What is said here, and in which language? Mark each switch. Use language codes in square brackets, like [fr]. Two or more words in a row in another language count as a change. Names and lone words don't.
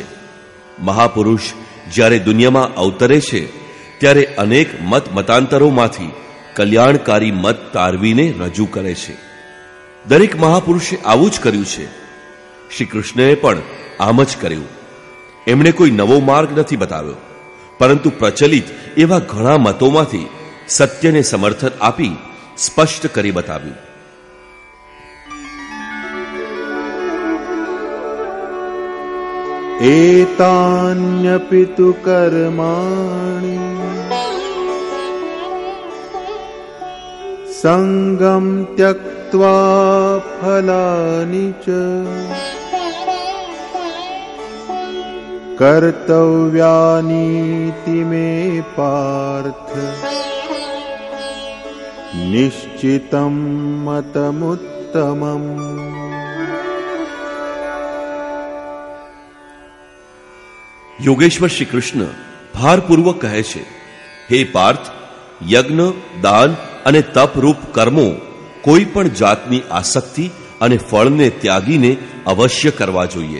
[gu] મહાપુરુષ જ્યારે દુનિયામાં અવતરે છે ત્યારે અનેક મતાંતરોમાંથી કલ્યાણકારી મત તારવીને રજૂ કરે છે. દરેક મહાપુરુષે આવું જ કર્યું છે. શ્રી કૃષ્ણએ પણ આમ જ કર્યું. એમણે કોઈ નવો માર્ગ નથી બતાવ્યો, પરંતુ પ્રચલિત એવા ઘણા મતોમાંથી સત્યને સમર્થન આપી સ્પષ્ટ કરી બતાવ્યું. [sa] एतान्यपि तु कर्माणि संगम त्यक्त्वा फलानि च कर्तव्यानीति मे पार्थ निश्चितं मतमुत्तमम्. [gu] યોગેશ્વર શ્રી કૃષ્ણ ભારપૂર્વક કહે છે, હે પાર્થ, યજ્ઞ, દાન અને તપરૂપ કર્મો કોઈ પણ જાતની આસક્તિ અને ફળને ત્યાગીને અવશ્ય કરવા જોઈએ.